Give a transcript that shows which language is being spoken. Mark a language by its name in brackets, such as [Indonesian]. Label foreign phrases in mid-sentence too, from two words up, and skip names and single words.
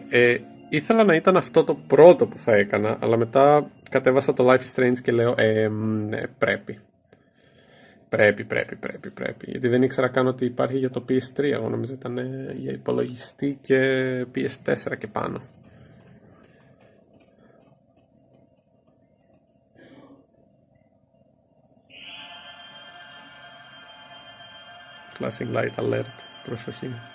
[Greek] Ήθελα να ήταν αυτό το πρώτο που θα έκανα, αλλά μετά κατέβασα το Life is Strange και λέω ναι, πρέπει. Γιατί δεν ήξερα καν ότι υπάρχει για το PS3. Εγώ νόμιζα ήταν για υπολογιστή και PS4 και πάνω. [English] Flashing light alert. [Greek] Προσοχή.